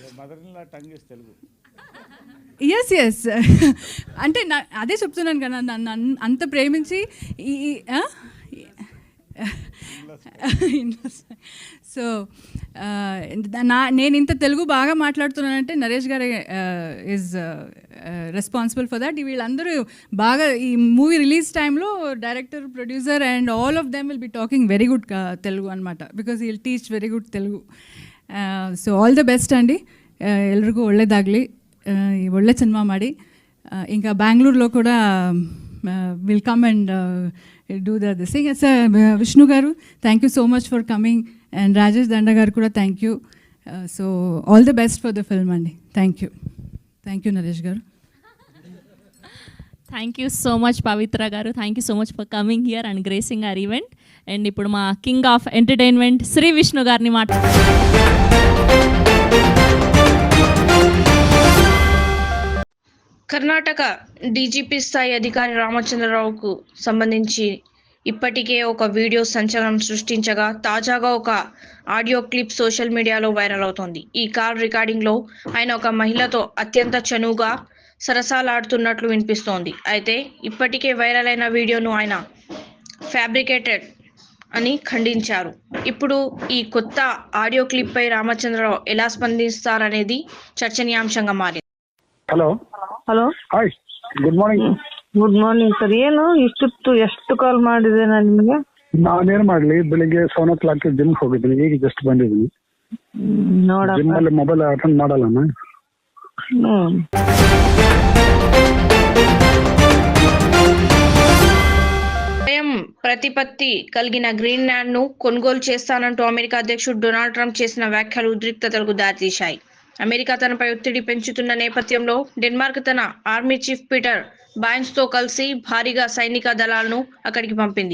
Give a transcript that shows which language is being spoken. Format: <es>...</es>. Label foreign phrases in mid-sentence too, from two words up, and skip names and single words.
<te>ఎస్ అంటే అదే చెప్తున్నాను కదా, నన్ను అంత ప్రేమించి సో నేను ఇంత తెలుగు బాగా మాట్లాడుతున్నానంటే నరేష్ గారు</te> <en>is responsible for that.</en> <te>వీళ్ళందరూ బాగా ఈ మూవీ రిలీజ్ టైంలో</te> <en>director, producer and all of them will be talking very good Telugu అనమాట, because he will teach very good Telugu. so all the best</en> <kn>ಅಂడి, ಎಲ್ರಿಗೂ ಒಳ್ಳೆಯದಾಗಲಿ, ಒಳ್ಳೆ ಸಿನಿಮಾ ಮಾಡಿ.</kn> <te>ఇంకా బెంగళూరులో కూడా</te> <en>will come and do the thing. సార్ విష్ణు గారు thank you so much for coming, and రాజేష్ దండ</en> <te>గారు కూడా</te> <en>thank you. so all the best for the film అండి. thank you నరేష్ గారు. thank you so much పవిత్ర గారు. thank you so much for coming here and gracing our event.</en> <te>అండ్ ఇప్పుడు మా</te> <en>King of Entertainment</en> <te>శ్రీ విష్ణు గారిని కర్ణాటక డీజీపీ స్థాయి అధికారి రామచంద్రరావుకు సంబంధించి ఇప్పటికే ఒక వీడియో సంచలనం సృష్టించగా తాజాగా ఒక</te> <en>audio clip social media</en> <te>వైరల్ అవుతోంది. ఈ</te> <en>call recording</en> <te>ఆయన ఒక మహిళతో అత్యంత చనువుగా సరసాలాడుతున్నట్లు వినిపిస్తోంది. అయితే ఇప్పటికే వైరల్ అయిన వీడియోను ఆయన ఫ్యాబ్రికేటెడ్ అని ఖండించారు. ఇప్పుడు ఈ కొత్త</te> <en>audio clip</en> <te>పై రామచంద్రరావు ఎలా స్పందిస్తారనేది చర్చనీయాంశంగా మారింది.</te> <kn>ಹಲೋ</kn> <en>hi, good morning. good morning sir.</en> <kn>ಏನು ಎಷ್ಟು ಕಾಲ್ ಮಾಡಿದೆ ನಾನು ನಿಮಗೆ? ನಾನೇನ್ ಮಾಡ್ಲಿ, ಬೆಳಿಗ್ಗೆ 7:00 ಜಿಮ್ ಹೋಗಿದ್ದೀನಿ, ಈಗ ಜಸ್ಟ್ ಬಂದಿದ್ದೀನಿ. ನೋಡಪ್ಪ, ಜಿಮ್ ಅಲ್ಲಿ</kn> <en>mobile attend</en> <kn>ಮಾಡಲ್ಲ ನಾನು.</kn> <te>స్వయం ప్రతిపత్తి కలిగిన గ్రీన్లాండ్ ను కొనుగోలు చేస్తానంటూ అమెరికా అధ్యక్షుడు డొనాల్డ్ ట్రంప్ చేసిన వ్యాఖ్యలు ఉద్రిక్తతలకు దారితీశాయి. అమెరికా తనపై ఒత్తిడి పెంచుతున్న నేపథ్యంలో డెన్మార్క్ తన ఆర్మీ చీఫ్ పీటర్ బాయన్స్ తో కలిసి భారీగా సైనిక దళాలను అక్కడికి పంపింది.</te>